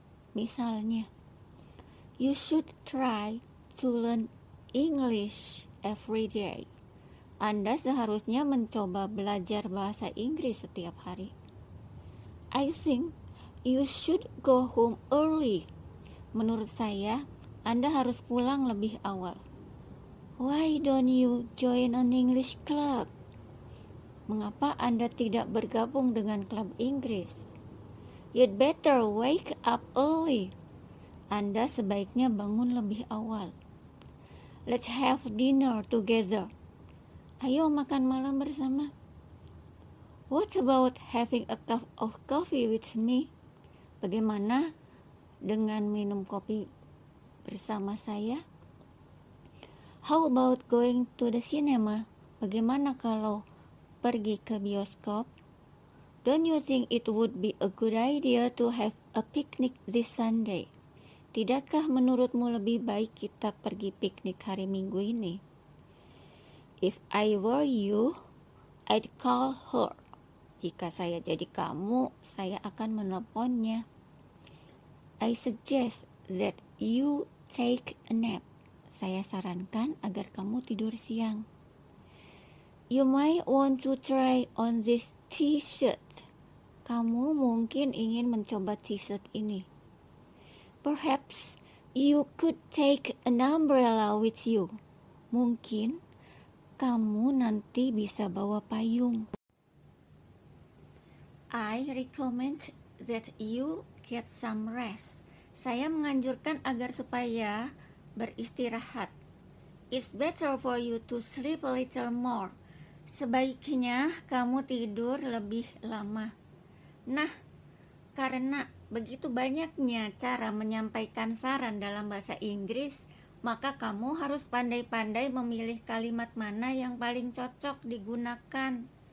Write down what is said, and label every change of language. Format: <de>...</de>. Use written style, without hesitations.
<id>Misalnya,</id> <en>you should try to learn English every day.</en> <id>Anda seharusnya mencoba belajar bahasa Inggris setiap hari.</id> <en>I think you should go home early.</en> <id>Menurut saya, Anda harus pulang lebih awal.</id> <en>Why don't you join an English club?</en> <id>Mengapa Anda tidak bergabung dengan klub Inggris?</id> <en>You'd better wake up early.</en> <id>Anda sebaiknya bangun lebih awal.</id> <en>Let's have dinner together.</en> <id>Ayo makan malam bersama.</id> <en>What about having a cup of coffee with me?</en> <id>Bagaimana dengan minum kopi bersama saya?</id> <en>How about going to the cinema?</en> <id>Bagaimana kalau pergi ke bioskop?</id> <en>Don't you think it would be a good idea to have a picnic this Sunday?</en> <id>Tidakkah menurutmu lebih baik kita pergi piknik hari Minggu ini?</id> <en>If I were you, I'd call her.</en> <id>Jika saya jadi kamu, saya akan menelponnya.</id> <en>I suggest that you take a nap.</en> <id>Saya sarankan agar kamu tidur siang.</id> <en>You might want to try on this t-shirt.</en> <id>Kamu mungkin ingin mencoba t-shirt ini.</id> <en>Perhaps you could take an umbrella with you.</en> <id>Mungkin kamu nanti bisa bawa payung.</id> <en>I recommend that you get some rest.</en> <id>Saya menganjurkan agar supaya beristirahat.</id> <en>It's better for you to sleep a little more.</en> <id>Sebaiknya kamu tidur lebih lama. Nah, karena begitu banyaknya cara menyampaikan saran dalam bahasa Inggris, maka kamu harus pandai-pandai memilih kalimat mana yang paling cocok digunakan.</id>